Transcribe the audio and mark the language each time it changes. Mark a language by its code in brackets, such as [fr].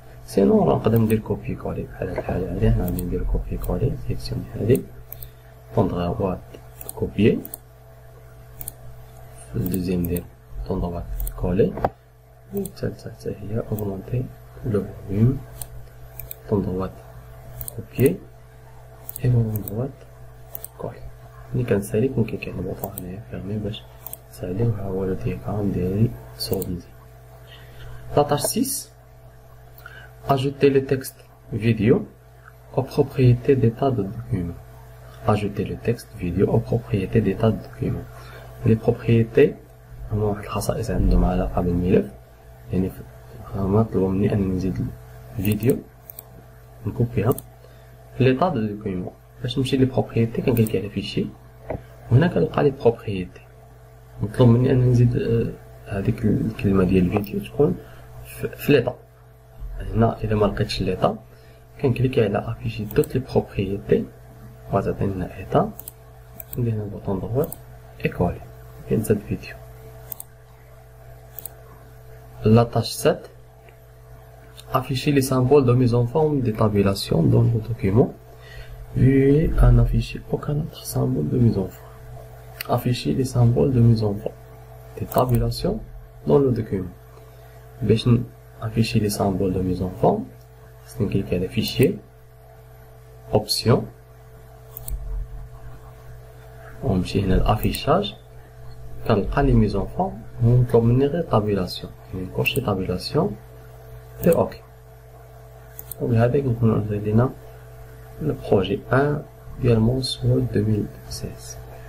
[ar] سينون راه نقدر ندير كوبي كولي بحال هاد الحالة هادي. هنا غادي ندير كوبي كولي، سيليكسيوني هادي طوندغوات كوبيي، في الدوزيام ندير طوندغوات كولي، والثالثة حتى هي اوغمونتي لو فوليوم طوندغوات كوبيي اي طوندغوات كولي. ملي كنسالي كنكليكي على البوطون هنايا فيرمي باش نسالي، وها هو لو دياغرام ديالي صوب مزيان. [fr] لا tâche 6 ajouter le texte vidéo aux propriétés d'état de document. Ajouter le texte vidéo aux propriétés d'état de document. Les propriétés [ar] هما واحد الخصائص عندهم علاقة بالملف، يعني هما طلبوا مني أنني نزيد الفيديو نكوبيها في ليطا دو دوكيمون. باش نمشي لي بروبريتي كنكليكي على فيشي وهنا كنلقى لي بروبريتي، مطلوب مني أنني نزيد هذيك الكلمة ديال الفيديو تكون في ليطا. هنا إذا ما لقيتش ليطا كنكليكي على افيشي دوت لي بروبريتي وغتعطيني هنا ايطا، ندير هنا بوطون دغوات ايكولي كنزاد فيديو. [fr] La tâche 7 afficher les symboles de mise en forme des tabulations dans le document. Veuillez en afficher aucun autre symbole de mise en forme. Afficher les symboles de mise en forme des tabulations dans le document. باش afficher les symboles de mise en forme, c'est cliquer على fichier, option, [ar] ونمشي هنا [fr] l'affichage, [ar] كنلقى لي [fr] mise en forme [ar] ونطلب مني غير [fr] tabulation، [ar] يعني نكوشي [fr] tabulation et OK. [ar] وبهذاك نكون انتهينا le projet 1 ديال Montswood 2016.